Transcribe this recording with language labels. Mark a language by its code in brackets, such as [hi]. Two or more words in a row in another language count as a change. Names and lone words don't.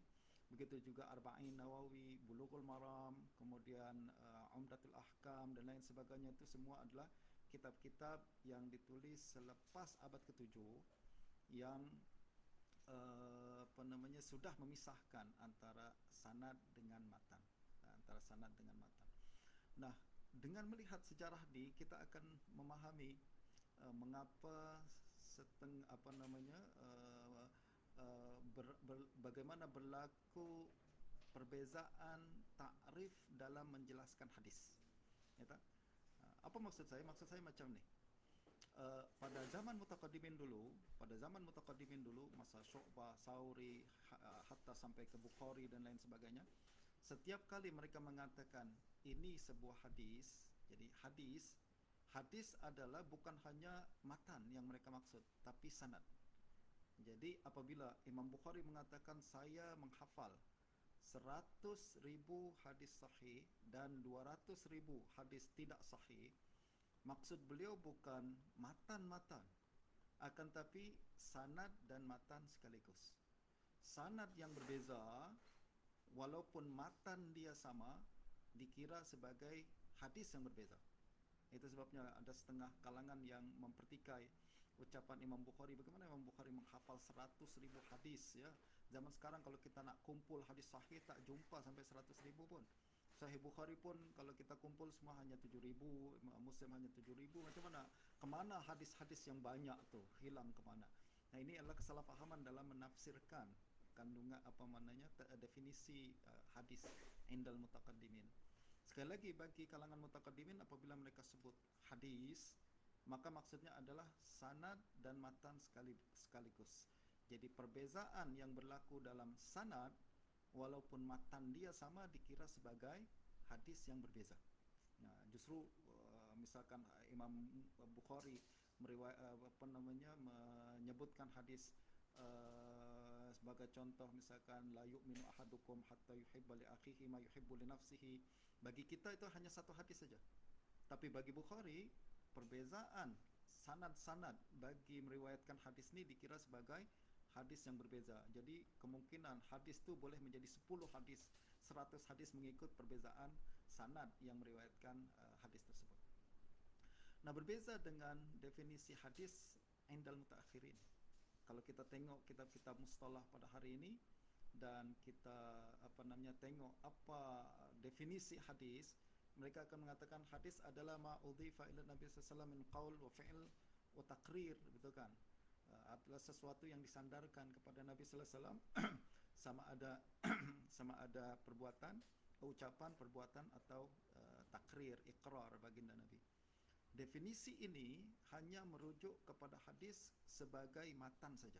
[ms] Begitu juga Arba'in Nawawi, Bulughul Maram, kemudian Umdatul Ahkam dan lain sebagainya, itu semua adalah kitab-kitab yang ditulis selepas abad ke-7 yang sudah memisahkan antara sanad dengan matan, antara sanad dengan matan. Nah, dengan melihat sejarah ini kita akan memahami mengapa bagaimana berlaku perbezaan takrif dalam menjelaskan hadis. Ya tak? Apa maksud saya? Maksud saya macam ni. Pada zaman mutaqaddimin dulu, masa Syu'bah, Sauri, hatta sampai ke Bukhari dan lain sebagainya, setiap kali mereka mengatakan ini sebuah hadis, jadi hadis adalah bukan hanya matan yang mereka maksud, tapi sanad. Jadi apabila Imam Bukhari mengatakan saya menghafal 100,000 hadis sahih dan 200,000 hadis tidak sahih, maksud beliau bukan matan-matan, akan tapi sanad dan matan sekaligus. Sanad yang berbeza, walaupun matan dia sama, dikira sebagai hadis yang berbeza. Itu sebabnya ada setengah kalangan yang mempertikai ucapan Imam Bukhari. Bagaimana Imam Bukhari menghafal 100,000 hadis, ya? Zaman sekarang kalau kita nak kumpul hadis sahih tak jumpa sampai 100,000 pun. Sahih Bukhari pun kalau kita kumpul semua hanya 7,000, Muslim hanya 7,000. Macam mana? Kemana hadis-hadis yang banyak tu? Hilang kemana? Nah, ini adalah kesalahpahaman dalam menafsirkan kandungan definisi hadis [ar] عند المتقدمين. [ms] Sekali lagi, bagi kalangan mutaqaddimin, apabila mereka sebut hadis, maka maksudnya adalah sanad dan matan sekaligus. Jadi perbezaan yang berlaku dalam sanad, walaupun matan dia sama, dikira sebagai hadis yang berbeza. Nah, justru misalkan Imam Bukhari menyebutkan hadis sebagai contoh, misalkan [ar] لا يؤمن أحدكم حتى يحب لأخيه ما يحب لنفسه. [ms] Bagi kita itu hanya satu hadis saja. Tapi bagi Bukhari, perbezaan sanad-sanad bagi meriwayatkan hadis ini dikira sebagai hadis yang berbeza. Jadi kemungkinan hadis itu boleh menjadi 10 hadis, 100 hadis mengikut perbezaan sanad yang meriwayatkan hadis tersebut. Nah, berbeza dengan definisi hadis [ar] عند المتأخرين. [ms] Kalau kita tengok kitab-kitab mustalah pada hari ini dan kita tengok apa definisi hadis, mereka akan mengatakan hadis adalah [ar] ما أضيف إلى النبي صلى الله عليه وسلم من قول وفعل وتقرير, [ms] betul kan? Adalah sesuatu yang disandarkan kepada Nabi [ar] صلى الله عليه وسلم [ms] sama ada perbuatan, ucapan, perbuatan atau takrir, iqrar baginda Nabi. Definisi ini hanya merujuk kepada hadis sebagai matan saja.